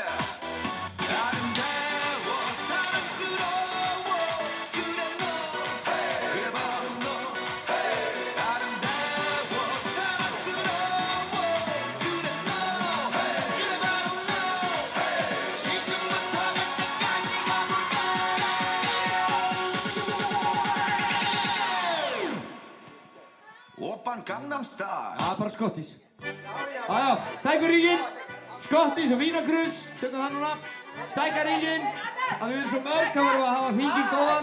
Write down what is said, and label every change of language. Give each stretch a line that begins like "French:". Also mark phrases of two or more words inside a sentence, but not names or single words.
Korean: 아름다워 사랑스러워 그래 너 그래 바로 너 아름다워 사랑스러워 그래 너 그래 바로 너 지금부터 갈 때까지 가볼까 오빤 강남스타일
Icelandic: það er bara skottis. Jájá, stækkum hringinn, skottis og vínakrus, tökum það núna. Stækka hringinn, að við erum svo mörg, þá verðum við að hafa hringinn góðan.